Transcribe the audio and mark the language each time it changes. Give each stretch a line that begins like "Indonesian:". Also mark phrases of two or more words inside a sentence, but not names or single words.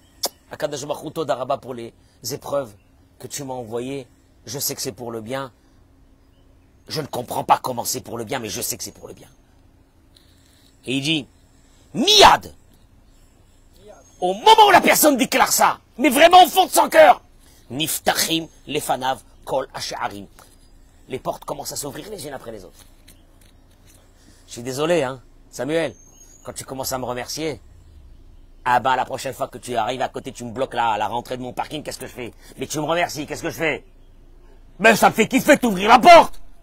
Hebrew: הקדוש ברוך הוא תודה רבה
French: pour les épreuves que tu m'as envoyées. Je sais que c'est pour le bien. Je ne comprends pas comment c'est pour le bien, mais je sais que c'est pour le bien. Et il dit, Miyad, au moment où la personne déclare ça, mais vraiment au fond de son cœur,
Hebrew: נפתחים לפניו כל השערים.
French: Les portes commencent à s'ouvrir les unes après les autres. Je suis désolé, hein, Samuel, quand tu commences à me remercier, ah ben la prochaine fois que tu arrives à côté, tu me bloques là, à la rentrée de mon parking, qu'est-ce que je fais? Mais tu me remercies, qu'est-ce que je fais? Ben ça me fait kiffer d'ouvrir la porte.